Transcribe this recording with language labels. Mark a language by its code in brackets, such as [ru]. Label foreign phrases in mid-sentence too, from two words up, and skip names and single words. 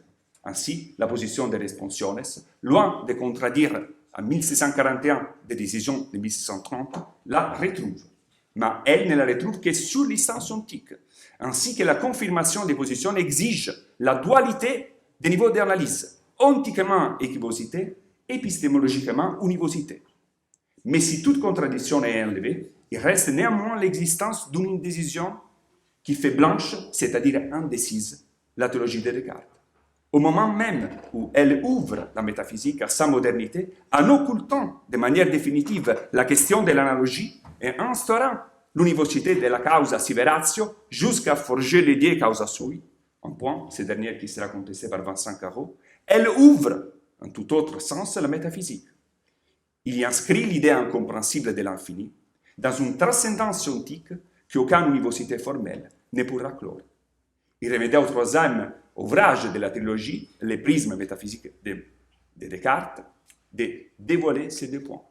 [fr] Ainsi, la position des responsiones, loin de contredire à 1641 des décisions de 1630, la retrouve. Mais elle ne la retrouve que sous licence antique, ainsi que la confirmation des positions exige la dualité des niveaux d'analyse, ontiquement équivocité, épistémologiquement univocité. Mais si toute contradiction est enlevée, il reste néanmoins l'existence d'une indécision qui fait blanche, c'est-à-dire indécise, la théologie de Descartes. Au moment même où elle ouvre la métaphysique à sa modernité, en occultant de manière définitive la question de l'analogie et instaurant l'univocité de la [la] causa sive ratio [fr] jusqu'à forger l'idée [la] causa sui, [fr] un point, cette dernière qui sera contestée par Vincent Carreau, elle ouvre en tout autre sens la métaphysique. Il y inscrit l'idée incompréhensible de l'infini dans une transcendance scientifique qu'aucune univocité formelle ne pourra clore. Il remettait au troisième ouvrage de la trilogie, les prismes métaphysiques de Descartes, de dévoiler ces deux points.